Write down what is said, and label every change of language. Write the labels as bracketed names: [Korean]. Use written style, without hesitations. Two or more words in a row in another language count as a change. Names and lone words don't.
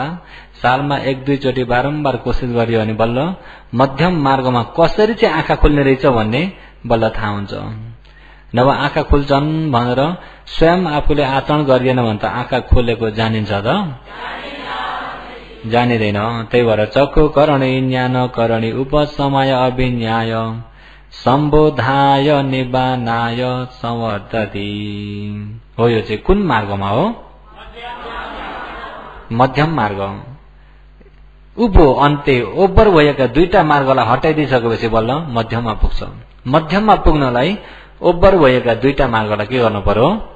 [Nepali] सालमा 1-2 चोटि बारम्बार कोसिस गरियो भने बल्ल मध्यम मार्गमा कसरी चाहिँ आँखा खुल्ने रहेछ भन्ने बल्ल थाहा हुन्छ। नभए आँखा खुल्छन् भनेर स्वयं आफूले आचरण गरिएन भने त आँखा खोलेको जानिन्छ त? जानिँदैन। त्यही भएर [Pali] चक्षु करणे ज्ञान करणे उपसमय अभिन्याय सम्बोधाय निबानाय संवर्तति हो। [Nepali] यो चाहिँ कुन मार्गमा हो? मध्यम मार्ग। उभो अन्त्य ओभर भएका दुईटा मार्गलाई हटाइदिइसकेपछि बल्ल मध्यममा पुग्छ। मध्यममा पुग्नलाई ओभर भएका दुईटा मार्गलाई के गर्नु पर्यो?